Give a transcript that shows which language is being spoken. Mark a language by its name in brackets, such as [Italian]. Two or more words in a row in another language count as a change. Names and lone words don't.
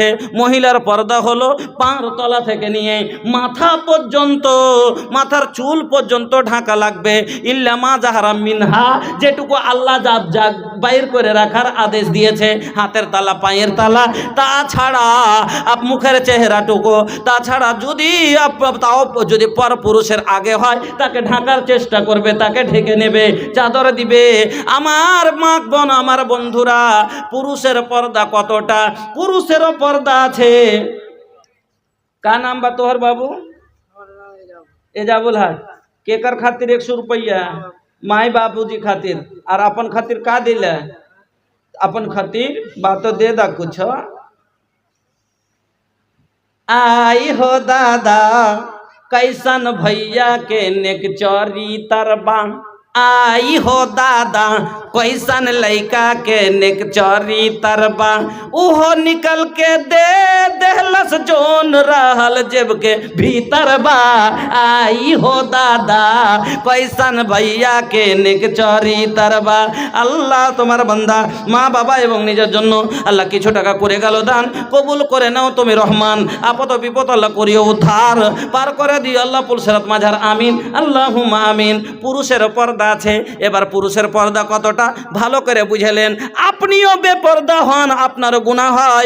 [Bangla] মহিলার পর্দা হলো পাঁর তলা থেকে নিয়ে মাথা পর্যন্ত মাথার চুল পর্যন্ত ঢাকা লাগবে [Arabic] إلا ما ظهر منها [Bangla] যেটুকু আল্লাহ জাব বাইর করে রাখার আদেশ দিয়েছে হাতের তালা পায়ের তালা তাছাড়া মুখের চেহারাটুকু তাছাড়া যদি তাও যদি পর পুরুষের আগে হয় তাকে ঢাকার চেষ্টা করবে তাকে ঢেকে নেবে চাদর দিবে। আমার মা বোন আমার বন্ধুরা পুরুষের পর্দা কতটা পুরুষেরও পর্দা আছে। [Bhojpuri] का नाम बा तोहर बाबू एजाबुल हक केकर खातिर 100 रुपया माई बाबूजी खातिर और अपन खातिर का दिले अपन खातिर बात तो दे दा कुछ। आई हो दादा कैसन भैया के नेक चोरी तरबा आई हो दादा कैसन लइका के नेक चोरी तरबा उहो निकल के दे देहलस जोन रहल जेब के भीतर बा। आई हो दादा कैसन भैया के नेक चोरी तरबा। [Bangla] আল্লাহ তোমার বান্দা মা বাবা এবং নিজের জন্য আল্লাহ কিছু টাকা করে গেল দান কবুল করে নাও তুমি রহমান আপদ বিপদ আল্লাহ করিও উদ্ধার পার করে দিও আল্লাহ পুলসিরাত মাঝার [Arabic] آمين اللهم آمين. [Bangla] পুরুষের পর্দা আছে এবার পুরুষের পর্দা কতটা ভালো করে বুঝলেন আপনিও বেপর্দা হন আপনার গুনাহ হয়।